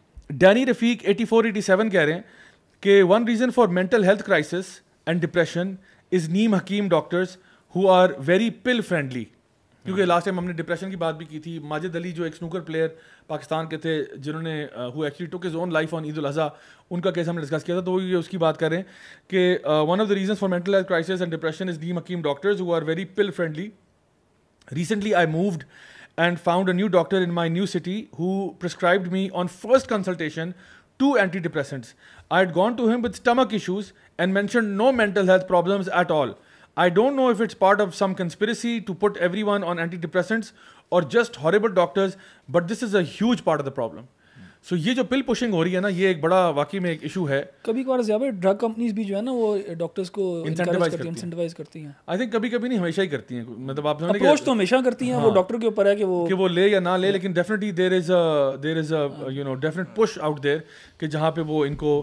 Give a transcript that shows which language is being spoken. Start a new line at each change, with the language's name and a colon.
English: Danny Rafiq 84-87 کہہ رہے ہیں کہ one reason for mental health crisis and depression is نیم حکیم doctors who are very pill friendly.
Urdu: کیونکہ لاسٹ ٹائم ہم نے ڈپریشن کی بات بھی کی تھی. ماجد علی جو ایک سنوکر پلیئر پاکستان کے تھے جنہوں نے ہو ایکچولی ٹوک ہز اون لائف آن عید الاضحیٰ, ان کا کیس ہم نے ڈسکس کیا تھا. تو وہ یہ اس کی بات کر رہے ہیں کہ one of the reasons for mental health crisis and depression is نیم حکیم doctors ہو are very pull friendly.
English: Recently I moved and found a new doctor in my new city who prescribed me on first consultation 2 antidepressants. I had gone to him with stomach issues and mentioned no mental health problems at all. I don't know if it's part of some conspiracy to put everyone on antidepressants or just horrible doctors, but this is a huge part of the problem.
Urdu: سو یہ جو پل pushing ہو رہی ہے نا, یہ ایک بڑا واقعی میں ایک ایشو ہے. کبھی کبھار زیادہ ڈرگ کمپنیز بھی جو ہے نا وہ ڈاکٹرز کو انسینٹیوائز کرتی ہیں. آئی تھنک کبھی کبھی نہیں, ہمیشہ ہی کرتی ہیں. مطلب آپ اپروچ تو ہمیشہ کرتی ہیں, وہ ڈاکٹر کے اوپر ہے کہ وہ لے یا نہ لے, لیکن definitely there is a you know definite push out there کہ جہاں پہ وہ ان کو